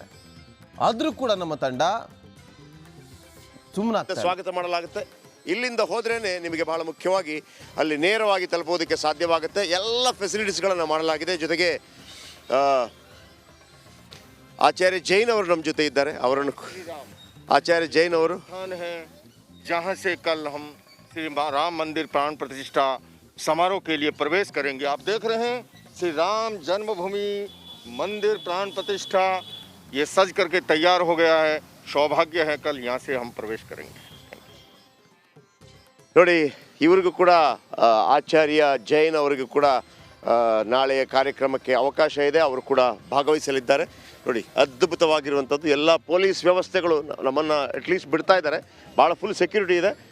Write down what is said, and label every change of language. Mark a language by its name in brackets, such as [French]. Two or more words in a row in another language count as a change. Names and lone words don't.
[Kannada] ಆದರೂ ಕೂಡ ನಮ್ಮ ತಂಡ ಸುಮ್ಮನೆ ಸ್ವಾಗತ ಮಾಡಲಾಗುತ್ತೆ. ಇಲ್ಲಿಂದ ಹೋದ್ರೇನೆ ನಿಮಗೆ ಬಹಳ ಮುಖ್ಯವಾಗಿ ಅಲ್ಲಿ ನೇರವಾಗಿ ತಲುಪೋದಕ್ಕೆ ಸಾಧ್ಯವಾಗುತ್ತೆ. ಎಲ್ಲ ಫೆಸಿಲಿಟೀಸ್ಗಳನ್ನು ಮಾಡಲಾಗಿದೆ. ಜೊತೆಗೆ ಆಚಾರ್ಯ ಜೈನ್ ಅವರು ನಮ್ಮ ಜೊತೆ ಇದ್ದಾರೆ. ಅವರನ್ನು ಆಚಾರ್ಯ ಜೈನ್ ಅವರು [Hindi] जहाँ से कल हम श्री राम मंदिर प्राण प्रतिष्ठा समारोह के लिए प्रवेश करेंगे. आप देख रहे हैं श्री राम जन्मभूमि मंदिर प्राण प्रतिष्ठा ये सज करके तैयार हो गया है. सौभाग्य है कल यहाँ से हम प्रवेश करेंगे. [Kannada] ನೋಡಿ, ಇವರಿಗೂ ಕೂಡ ಆಚಾರ್ಯ ಜೈನ್ ಅವರಿಗೂ ಕೂಡ ನಾಳೆಯ ಕಾರ್ಯಕ್ರಮಕ್ಕೆ ಅವಕಾಶ ಇದೆ. ಅವರು ಕೂಡ ಭಾಗವಹಿಸಲಿದ್ದಾರೆ. ನೋಡಿ, ಅದ್ಭುತವಾಗಿರುವಂಥದ್ದು ಎಲ್ಲ ಪೊಲೀಸ್ ವ್ಯವಸ್ಥೆಗಳು ನಮ್ಮನ್ನು ಅಟ್ಲೀಸ್ಟ್ ಬಿಡ್ತಾ ಇದ್ದಾರೆ. ಭಾಳ [English] full security [Kannada] ಇದೆ.